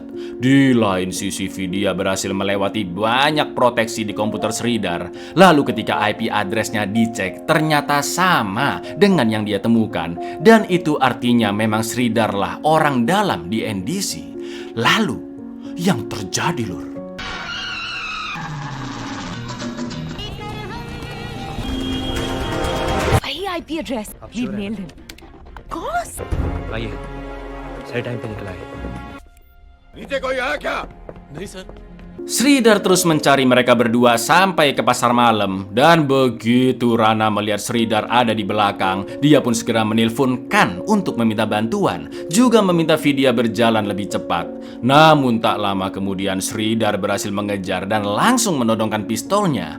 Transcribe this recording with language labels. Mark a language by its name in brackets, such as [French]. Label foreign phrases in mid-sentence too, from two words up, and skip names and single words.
[Indonesian] Di lain sisi, Vidya berhasil melewati banyak proteksi di komputer Sridhar. Lalu ketika [English] IP address- [Indonesian] nya dicek, ternyata sama dengan yang dia temukan, dan itu artinya memang Sridhar lah orang dalam di NDC. Lalu yang terjadi lur, [Hindi] वही [English] IP address, we nailed him. [Hindi] कौन? आइए, सही टाइम पे निकला है। नीचे कोई आया क्या? [Indonesian] Sridhar terus mencari mereka berdua sampai ke pasar malam, dan begitu Rana melihat Sridhar ada di belakang, dia pun segera menelponkan untuk meminta bantuan, juga meminta Vidya berjalan lebih cepat. Namun tak lama kemudian Sridhar berhasil mengejar dan langsung menodongkan pistolnya.